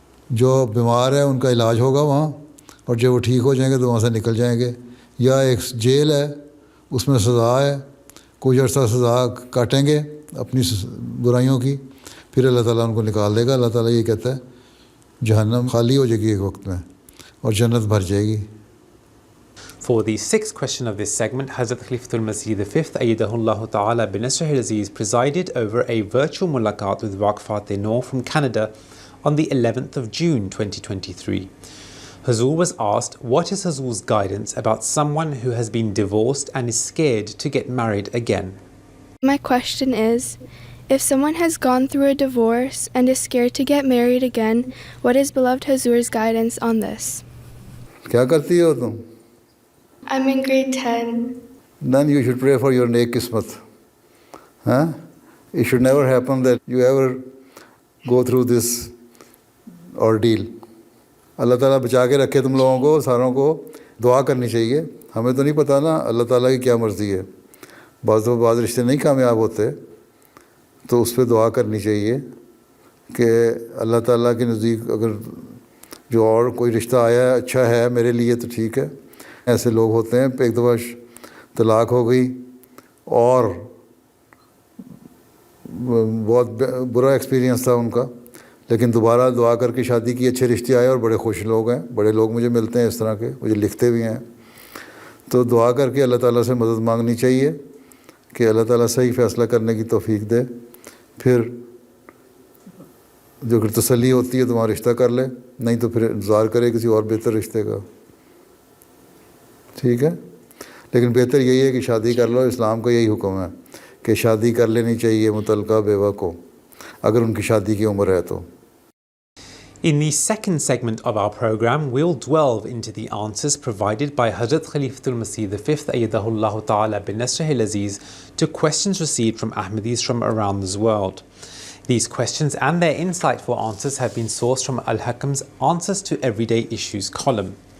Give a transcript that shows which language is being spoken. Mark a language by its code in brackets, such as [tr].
[hi] जो बीमार है उनका इलाज होगा वहाँ, और जब वो ठीक हो जाएंगे तो वहाँ से निकल जाएंगे. या एक जेल है, उसमें सज़ा है, कुछ अर्सा सज़ा काटेंगे अपनी बुराइयों की, फिर अल्लाह ताला उनको निकाल देगा. अल्लाह ताला ये कहता है जहन्नम खाली हो जाएगी एक वक्त में और जन्नत भर जाएगी. [en] For the sixth question of this segment, Hazrat Khalifatul Masih V, Ayyadahullah Ta'ala bin Nasr al-Aziz, presided over a virtual mulaqat with Waqfat Noor from Canada on the 11th of June 2023. Hazur was asked, what is Hazur's guidance about someone who has been divorced and is scared to get married again? My question is, if someone has gone through a divorce and is scared to get married again, what is beloved Hazur's guidance on this? [hi] क्या करती हो तुम? [en] I'm in grade 10. Then you should pray for your [hi] नेक किस्मत. [en] Huh? It should never happen that you ever go through this ordeal. [hi] अल्लाह ताला बचा के रखे तुम लोगों को, सारों को. दुआ करनी चाहिए. हमें तो नहीं पता ना अल्लाह ताला की क्या मर्ज़ी है. बाज़ रिश्ते नहीं कामयाब होते, तो उस पर दुआ करनी चाहिए कि अल्लाह ताला के नज़दीक अगर जो और कोई रिश्ता आया है अच्छा है मेरे लिए तो ठीक है. ऐसे लोग होते हैं एक दफ़ा तलाक हो गई और बहुत बुरा एक्सपीरियंस था उनका, लेकिन दोबारा दुआ करके शादी की, अच्छे रिश्ते आए और बड़े खुश लोग हैं. बड़े लोग मुझे मिलते हैं इस तरह के, मुझे लिखते भी हैं. तो दुआ करके अल्लाह ताला से मदद मांगनी चाहिए कि अल्लाह ताला सही फ़ैसला करने की तौफीक दे. फिर जो तसल्ली होती है तुम्हारा रिश्ता कर ले, नहीं तो फिर इंतज़ार करे किसी और बेहतर रिश्ते का. ठीक है, लेकिन बेहतर यही है कि शादी कर लो. इस्लाम का यही हुक्म है कि शादी कर लेनी चाहिए मुतल्लका बेवा को, अगर उनकी शादी की उम्र है तो. [en] In the second segment of our program, we'll delve into the answers provided by Hazrat Khalifatul Masih V, Ayyadahullah Ta'ala bin Nasr al-Aziz, to questions received from Ahmadis from around the world. These questions and their insightful answers have been sourced from Al-Hakam's Answers to Everyday Issues column.